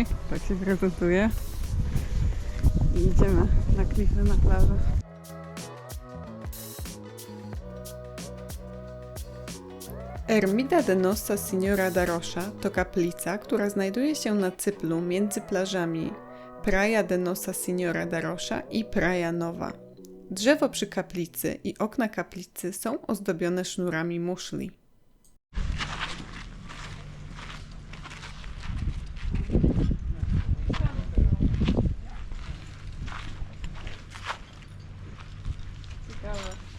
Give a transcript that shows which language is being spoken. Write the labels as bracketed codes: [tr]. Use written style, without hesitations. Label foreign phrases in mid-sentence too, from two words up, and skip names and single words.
[pl] Tak się prezentuje. I idziemy na klify, na plażę. Ermida de Nossa Signora da Rocha to kaplica, która znajduje się na cyplu między plażami Praia de Nossa Signora da Rocha i Praia Nova. Drzewo przy kaplicy i okna kaplicy są ozdobione sznurami muszli. Ciekawe.